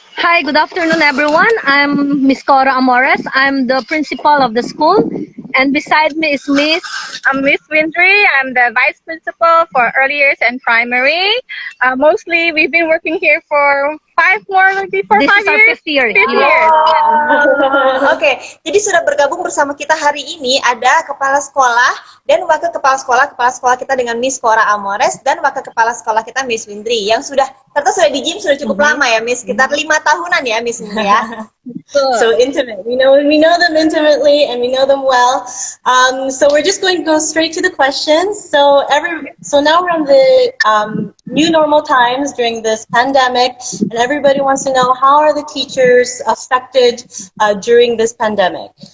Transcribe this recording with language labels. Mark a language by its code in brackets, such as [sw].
[en] Hi, good afternoon, everyone. I'm Miss Cora Amores. I'm the principal of the school, and beside me is Miss. I'm Miss Windry. I'm the vice principal for early years and primary. Mostly, we've been working here for This is our 5 years. 50th year. 5 years. [id] Oke, jadi sudah bergabung bersama kita hari ini ada kepala sekolah dan wakil kepala sekolah kita dengan Miss Cora Amores dan wakil kepala sekolah kita Miss Windry yang ternyata sudah di gym sudah cukup lama ya Miss, sekitar 5 tahunan ya Miss Windry ya. [en] So intimate. We know them intimately, and we know them well. So we're just going to go straight to the questions. So now we're on the new normal times during this pandemic, and everybody wants to know, how are the teachers affected during this pandemic?